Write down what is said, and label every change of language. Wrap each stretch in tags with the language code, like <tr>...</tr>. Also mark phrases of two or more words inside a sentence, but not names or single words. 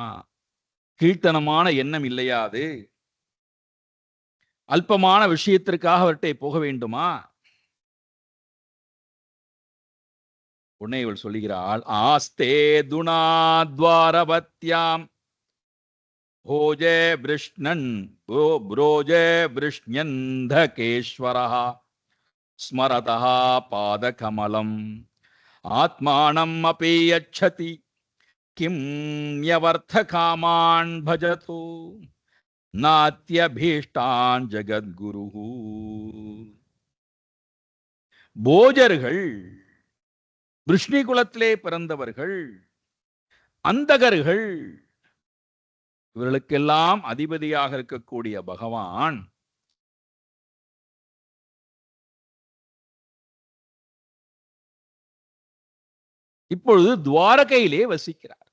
<ta>கீழ்த்தனமான எண்ணம் இல்லையா? அது அல்பமான விஷயத்திற்காக அவர்கிட்ட போக வேண்டுமா? உன்னை இவள் சொல்லுகிறாள்,</ta> <sa>आस्ते तुणाद्वारवत्याम् भोजे वृष्णन् ब्रोजे वृष्ण्यन्धकेश्वरः स्मरतः पादकमलम् आत्मानम् अपि यच्छति किं न्यवर्थकामान् भजतु नात्यभीष्टान् जगद्गुरुः.</sa> <ta>போஜர்கள், விஷ்ணு குலத்திலே பிறந்தவர்கள், அந்தகர்கள், இவர்களுக்கெல்லாம் அதிபதியாக இருக்கக்கூடிய பகவான் இப்பொழுது துவாரகையிலே வசிக்கிறார்.</ta>